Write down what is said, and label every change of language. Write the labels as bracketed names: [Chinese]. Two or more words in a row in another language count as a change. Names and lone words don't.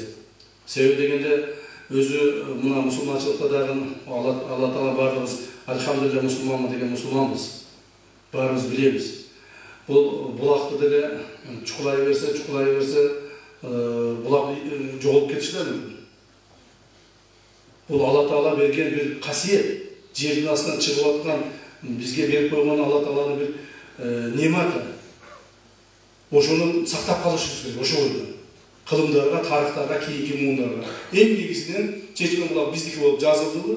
[Kyrgyz] Себеби дегенде өзү мына мусулманчылыкта дагы Алла Таала баарыбыз альхамдулилля мусулманмы деген мусулманбыз. Баарыбыз билебиз. Бул булакты деле чукулай берсе, булак жоголуп кетиши да мүмкүн. [Kazakh] Бұл Алла Тағала берген бір қасиет. Жердің астынан шығып жатқан, бізге беріп қойған Алла Тағаланың бір нематы. [Kyrgyz] Ошоны сақтап қалышымыз керек, ошо ойда. [Kazakh] Қылымдарға, тарихтарға, кейінгі буындарға. Ең негізінен Чечме бұлақ біздікі болып жазылды ма?